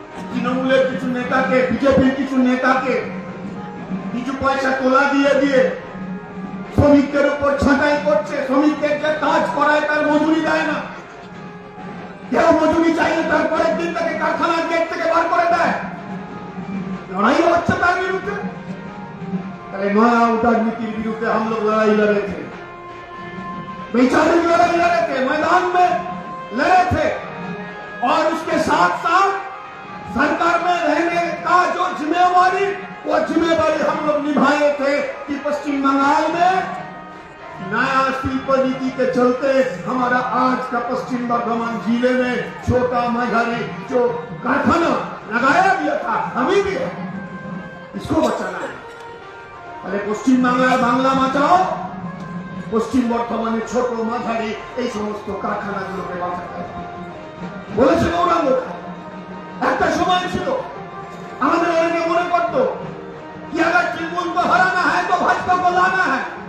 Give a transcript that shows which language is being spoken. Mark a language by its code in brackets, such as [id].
[bn] তৃণমূলের কিছু নেতাকে, বিজেপির কিছু নেতাকে কিছু পয়সা তোলা দিয়ে দিয়ে শ্রমিকদের উপর ছাঁটাই করছে। শ্রমিকদের যে কাজ করায় তার মজুরি দেয় না, কেউ মজুরি চাইলে তার পরের দিন তাকে কারখানার গেট থেকে বার করে দেয়। লড়াই হচ্ছে তার বিরুদ্ধে। [hi] তাহলে नया उदार नीति विरुद्ध हम लोग लड़ाई लड़े थे, वैचारिक लड़ाई लड़े थे, मैदान में लड़े थे। और उसके साथ साथ सरकार में रहने का जो जिम्मेवारी, वो जिम्मेवारी हम लोग निभाए थे कि पश्चिम बंगाल में नया शिल्प नीति के चलते हमारा आज का पश्चिम बर्धमान जिले में छोटा मझारी जो कारखाना लगाया गया था, अभी भी है, इसको बचाना है। [bn] अरे पश्चिम बांग्ला बांग्ला बाँचाओ, পশ্চিম বর্ধমানে ছোট মাঝারি এই সমস্ত কারখানাগুলোকে বাঁচাতে বলেছে গৌরাঙ্গ। একটা সময় ছিল আমাদের অনেকে মনে করতো কি আগে তৃণমূল [hi] को हराना है तो भाजपा को लाना है।